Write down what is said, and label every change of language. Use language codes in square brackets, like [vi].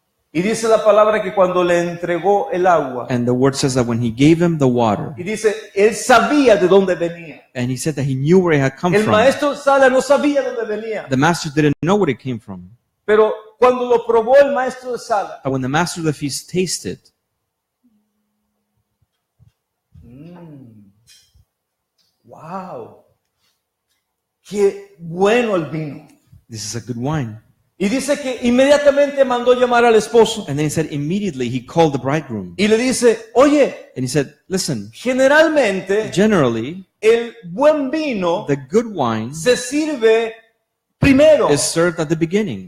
[es] Y dice la palabra que cuando le entregó el agua, [en] And the word says that when he gave him the water, [es] y dice, él sabía de dónde venía. [en] and he said that he knew where it had come [es] El [en] from. [es] maestro Sala no sabía dónde venía, [en] The master didn't know where it came from. [es] pero cuando lo probó el maestro de Sala, [en] But when the master of the feast tasted, [es] wow, qué bueno el vino. [en] this is a good wine. [es] Y dice que inmediatamente mandó llamar al esposo [en] And then he said immediately he called the bridegroom. [es] y le dice, oye, [en] And he said, listen, [es] generalmente [en] generally [es] el buen vino [en] the good wine [es] se sirve primero. [en] is served at the beginning.